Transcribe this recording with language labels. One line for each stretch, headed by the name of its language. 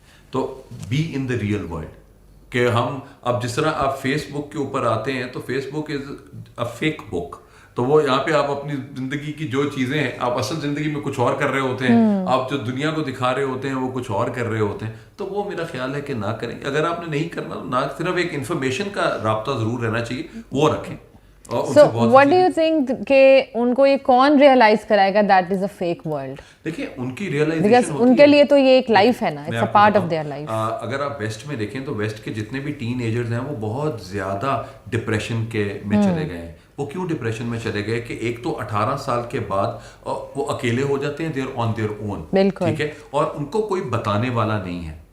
Urdu: تو
English: be in the real world,
Urdu: کہ ہم اب جس طرح آپ فیس بک کے اوپر آتے ہیں تو
English: Facebook is a fake book,
Urdu: تو وہ یہاں پہ آپ اپنی زندگی کی جو چیزیں ہیں آپ اصل زندگی میں کچھ اور کر رہے ہوتے ہیں, آپ جو دنیا کو دکھا رہے ہوتے ہیں وہ کچھ اور کر رہے ہوتے ہیں. تو وہ میرا خیال ہے کہ نہ کریں. اگر آپ نے نہیں کرنا تو نہ, صرف ایک انفارمیشن کا رابطہ ضرور رہنا چاہیے, وہ رکھیں.
English: So what do you think
Urdu: کہ ان کو یہ کون ریئلائز کرائے گا
English: that is a fake world؟
Urdu: دیکھیں ان کی ریئلائزیشن because ان کے لیے تو یہ ایک لائف ہے نا,
English: it's a part of their life.
Urdu: اگر آپ ویسٹ میں دیکھیں تو ویسٹ کے جتنے بھی ٹین ایجرز ہیں وہ بہت زیادہ ڈپریشن کے میں چلے گئے ہیں. وہ کیوں ڈپریشن میں چلے گئے کہ ایک تو 18 سال کے بعد وہ اکیلے ہو جاتے ہیں,
English: they're on their own,
Urdu: ٹھیک ہے, اور ان کو کوئی بتانے والا نہیں ہے.